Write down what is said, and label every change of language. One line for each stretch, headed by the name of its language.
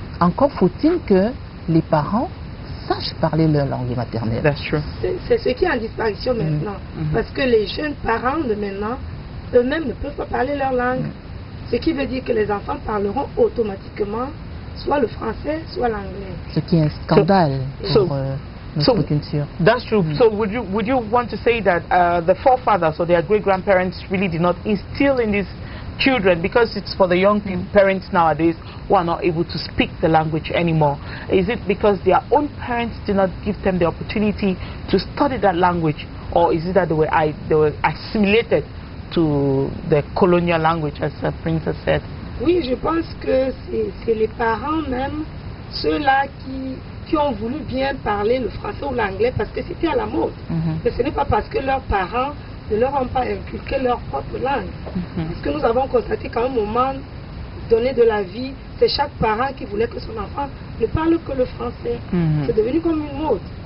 French: Encore faut-il que les parents sachent parler leur langue maternelle. C'est ce qui est en disparition maintenant. Parce que les jeunes parents de maintenant, eux-mêmes ne peuvent pas parler leur langue. Ce qui veut dire que les enfants parleront automatiquement soit le français, soit l'anglais. Ce qui est un scandale pour notre culture.
English: That's true. So would you want to say that the forefathers or their great-grandparents really did not instill in these children, because it's for the young parents nowadays who are not able to speak the language anymore? Is it because their own parents did not give them the opportunity to study that language, or is it that they were assimilated to the colonial language, as the princess said?
French: Oui, je pense que c'est les parents même, ceux-là qui ont voulu bien parler le français ou l'anglais parce que c'était à la mode. Mais ce n'est pas parce que leurs parents ne leur ont pas inculqué leur propre langue. Parce que nous avons constaté qu'à un moment donné de la vie, c'est chaque parent qui voulait que son enfant ne parle que le français. C'est devenu comme une mode.